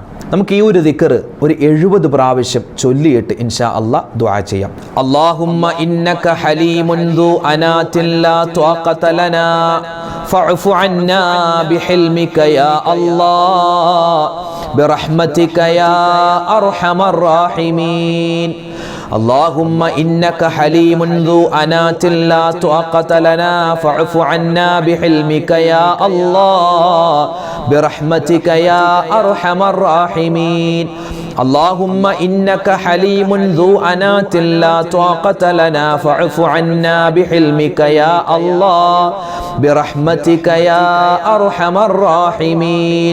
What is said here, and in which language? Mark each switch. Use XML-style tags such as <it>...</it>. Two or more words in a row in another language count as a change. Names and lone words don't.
<ml>നമുക്ക് ഈ ഒരു ദിക്ർ ഒരു 70 പ്രാവശ്യം ചൊല്ലിയിട്ട്</ml> <ar>إن شاء الله</ar> <ml>ദുആ ചെയ്യാം.</ml> <ar>اللهم إنك حليم ذو أناة لا طاقة لنا فاعف عنا بحلمك يا الله برحمتك يا أرحم الراحمين. اللهم إنك حليم ذو أنات لا طاقة لنا فاعف عنا بحلمك يا الله برحمتك يا أرحم الراحمين. اللهم إنك حليم ذو أنات لا طاقة لنا فاعف عنا بحلمك يا الله برحمتك يا أرحم الراحمين.</ar>